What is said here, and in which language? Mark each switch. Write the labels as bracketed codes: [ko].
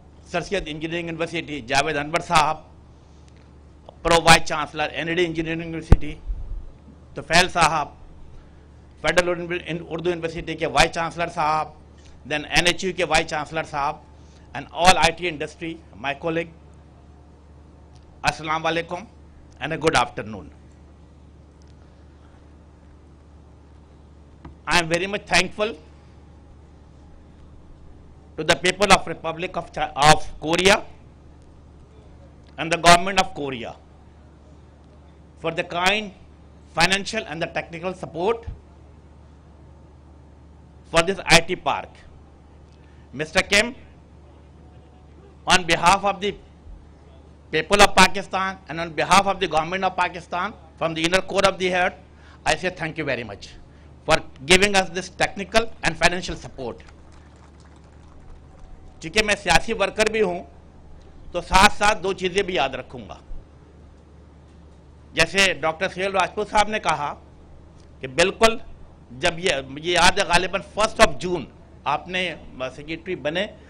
[ur] سر سید engineering university Javed انور صاحب, pro vice chancellor NID engineering university توفیل صاحب, federal Urdu university کے vice chancellor صاحب, دین NHU کے وائس چانسلر صاحب, [en] and all IT industry, my colleague, [ur] السلام علیکم [en] and a good afternoon. I am very much thankful to the people of Republic of Korea and the government of Korea for the kind financial and the technical support for this IT park. Mr. Kim, on behalf of the people of Pakistan and on behalf of the government of Pakistan, from the inner core of the heart, I say thank you very much for giving us this technical and financial support. [ur] چونکہ میں سیاسی worker بھی ہوں تو ساتھ ساتھ دو چیزیں بھی یاد رکھوں گا. جیسے ڈاکٹر سہیل راجپوت صاحب نے کہا کہ بالکل جب یہ یاد ہے غالباً 1 جون آپ نے سیکریٹری بنے,